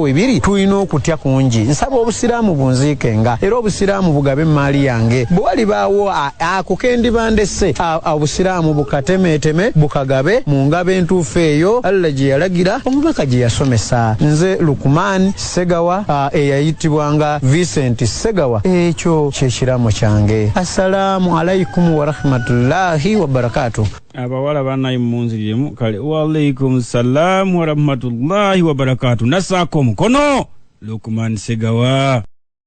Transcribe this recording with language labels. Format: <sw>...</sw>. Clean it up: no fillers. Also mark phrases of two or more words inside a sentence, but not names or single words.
<lg>webiri tulina okutya kungi nsaba obusiraamu bunziikenga era obusiraamu bugabe emmaali yange bwe walibaawo ako kendibandese obusiraamu bukatemeeteme bukagabe mu ngabo entuufu eyo Allah gye yalagira omubaka gye yasomesa nze Lukman Segawa eyayitibwanga Vincent Segawa ekyo kyekiraamo kyange</lg> <ar>السلام عليكم ورحمة الله وبركاته</ar> <lg>abawala banayi munziriyemu kale</lg> <ar>وعليكم السلام ورحمة الله وبركاته</ar> <lg>nasaako omukono Lukman Segawa</lg>